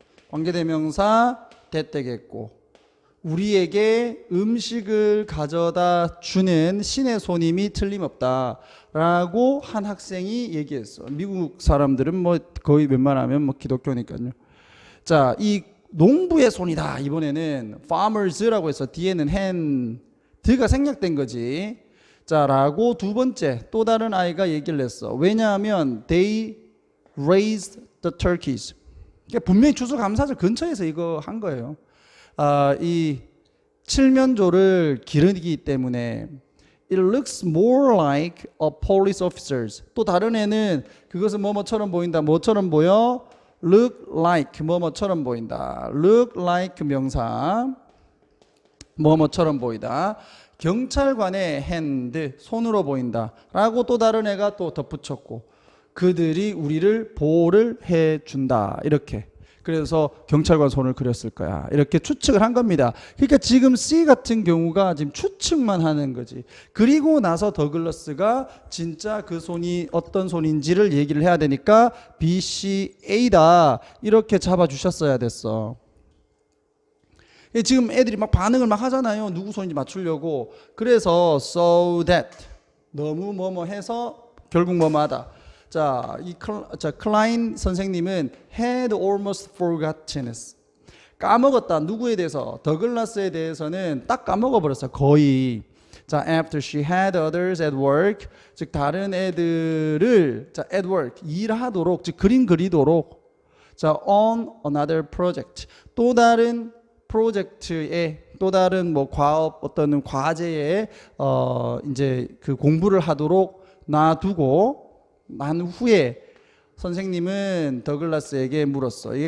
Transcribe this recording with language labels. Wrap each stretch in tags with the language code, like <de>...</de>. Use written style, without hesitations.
<ko>관계대명사 that 되겠고 우리에게 음식을 가져다 주는 신의 손임이 틀림없다 라고 한 학생이 얘기했어. 미국 사람들은 뭐 거의 웬만하면 뭐 기독교니까요. 자, 이 농부의 손이다. 이번에는 farmers라고 해서 뒤에는 hand가 생략된 거지. 자, 라고 두 번째 또 다른 아이가 얘기를 했어. 왜냐하면</ko> <en>they raised the turkeys.</en> <ko>그러니까 분명히 추수감사절 근처에서 이거 한 거예요. 이 칠면조를 기르기 때문에</ko> <en>it looks more like a police officers.</en> <ko>또 다른 애는 그것은 뭐뭐처럼 보인다. 뭐처럼 보여? look like 뭐뭐처럼 보인다. look like 명사 뭐뭐처럼 보이다. 경찰관의 hand 손으로 보인다 라고 또 다른 애가 또 덧붙였고 그들이 우리를 보호를 해준다 이렇게. 그래서 경찰관 손을 그렸을 거야. 이렇게 추측을 한 겁니다. 그러니까 지금 C 같은 경우가 지금 추측만 하는 거지. 그리고 나서 더글라스가 진짜 그 손이 어떤 손인지를 얘기를 해야 되니까 B, C, A다 이렇게 잡아주셨어야 됐어. 지금 애들이 막 반응을 막 하잖아요. 누구 손인지 맞추려고. 그래서 so that 너무 뭐뭐 해서 결국 뭐뭐 하다. 자, 클라인 선생님은</ko> <en>had almost forgotten it.</en> <ko>까먹었다. 누구에 대해서? 더글라스에 대해서는 딱 까먹어 버렸어. 거의. 자,</ko> <en>after she had others at work.</en> <ko>즉 다른 애들을 자,</ko> <en>at work</en> <ko>일하도록 즉 그림 그리도록 자,</ko> <en>on another project.</en> <ko>또 다른 프로젝트에 또 다른 뭐 과업 어떤 과제에 이제 그 공부를 하도록 놔두고 난 후에 선생님은 더글라스에게 물었어.</ko>